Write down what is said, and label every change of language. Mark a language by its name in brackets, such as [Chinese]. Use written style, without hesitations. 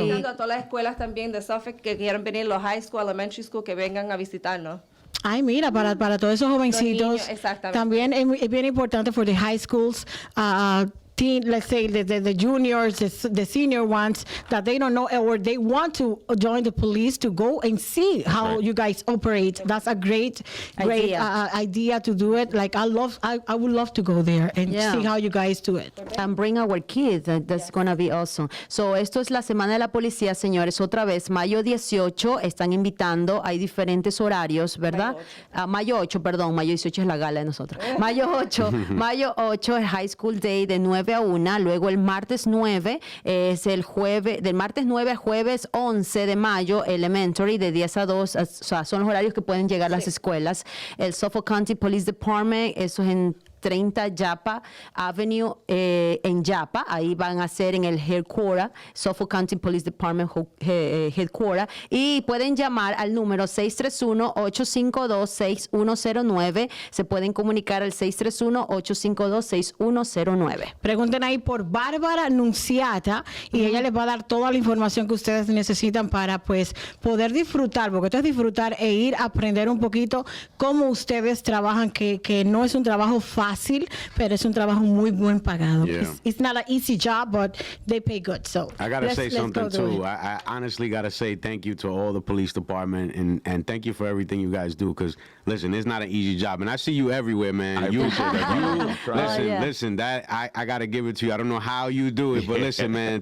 [Spanish] Invitando a todas las escuelas también de Suffolk que quieran venir, los high school, elementary school, que vengan a visitarnos. Ay, mira, para todos esos jovencitos. niños, exactamente. También es bien importante for the high schools. [English] Let's say the juniors, the senior ones that they don't know or they want to join the police to go and see how you guys operate. That's a great idea to do it. Like I would love to go there and see how you guys do it. And bring our kids. That's gonna be awesome. [Spanish] So, esto es la Semana de la Policía, señores. Otra vez, mayo 18, están invitando. Hay diferentes horarios, ¿verdad? Mayo 8, perdón. Mayo 18 es la gala de nosotros. Mayo 8 es High School Day de 9 a 1. Luego el martes 9 es el jueves, del martes 9 a jueves 11 de mayo, Elementary, de 10 a 2. O sea, son los horarios que pueden llegar las escuelas. El Suffolk County Police Department, eso es en 630 Yapa Avenue en Yapa. Ahí van a ser en el headquarter, Suffolk County Police Department headquarter. Y pueden llamar al número 631-852-6109. Se pueden comunicar al 631-852-6109. Pregunten ahí por Bárbara Nunciata y ella les va a dar toda la información que ustedes necesitan para pues poder disfrutar, porque esto es disfrutar e ir a aprender un poquito cómo ustedes trabajan, que no es un trabajo fácil, pero es un trabajo muy buen pagado. [English] Yeah. It's not an easy job, but they pay good. So I gotta say let's something go through too. it. I honestly gotta say thank you to all the police department and thank you for everything you guys do. Because listen, it's not an easy job, and I see you everywhere, man. I appreciate that. Listen. That I gotta give it to you. I don't know how you do it, but listen, man.